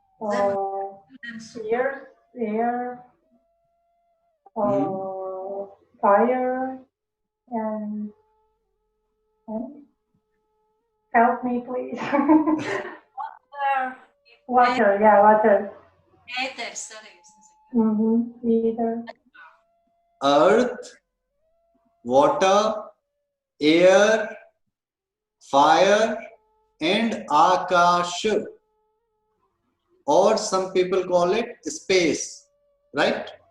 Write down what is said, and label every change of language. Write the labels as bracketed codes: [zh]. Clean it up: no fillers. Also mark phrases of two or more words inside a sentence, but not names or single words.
[en] Air, fire and help me, please. Water, yeah, water. [lv] Ēters arī, es nezinu. [en] Either. Earth, water, air, fire, and Akash. Or some people call it space, right?